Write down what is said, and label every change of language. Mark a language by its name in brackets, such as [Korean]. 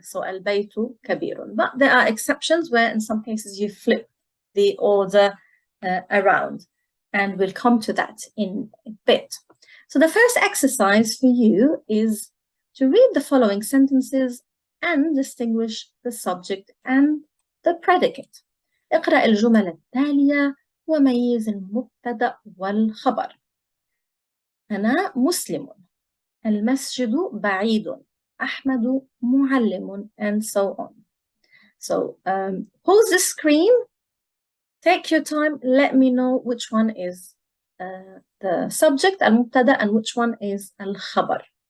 [English] So [Arabic] al-baytu kabirun, [English] but there are exceptions where in some cases you flip the order around, and we'll come to that in a bit. So the first exercise for you is to read the following sentences and distinguish the subject and the predicate. [Arabic] اقرأ الجمل التالية وميز المبتدأ والخبر. أنا مسلم. المسجد بعيد. أحمد معلم, [English] and so on. So pause the screen, take your time, let me know which one is the subject, al-mubtada, and which one is al-khabar.